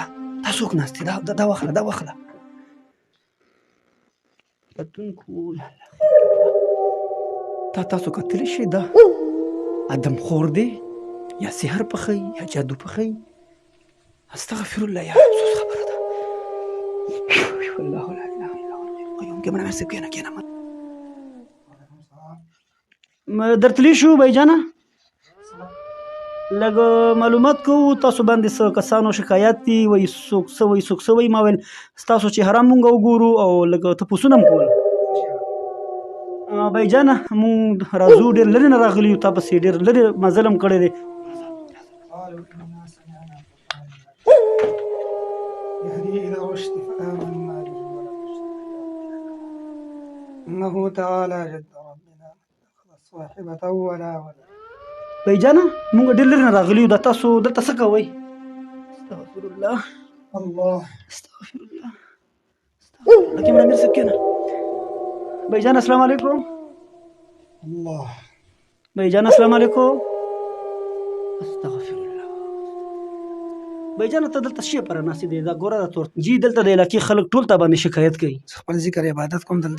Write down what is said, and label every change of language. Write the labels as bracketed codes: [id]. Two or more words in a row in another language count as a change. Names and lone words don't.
[ps] دا څوک ناست دی؟ دا واخله دا واخله. کتونکو تاسو کتلی شئ دا ادم خور دی یا سحر پخوي یا جادو پخوي. [ar] استغفر الله [ps] یا افسوس خبره ده. [ar] الله لا اله الا هو القیوم. [ps] کیمرامین صاحب کښېنه کښېنه درتلی شو بایجانه لږ معلومات کوو تاسو باندې څه کسانو شکایت دي وایي څوک څه وایي څوک څه وایي. ما ویل ستاسو چهره مونږ وګورو او لږ تپوسونه هم کول. بایجانه مونږ راځو ډېر لرې نه راغلي یو، تا پسې ډېر لرې مزل هم کړی دی. [ar] إنه تعالى جد ربنا صاحبة ولا ولد. [ps] بایجانه مونږ ډېر لرې نه راغلي یو، دا تاسو دلته څه کوئ؟ [ar] استغفر الله الله استغفر الله استغفر الله. [ps] کیمرامین صاحب کښېنه. بایجان [ar] السلام علیکم. الله بایجان السلام علیکم. استغفر الله. [ps] بایجان ته دلته شی پر ناست دی دا ګوره دا تور جی دلته د علاقې خلک ټول تا باندې شکایت کوي. خپل ذکر عبادت کوم دلته.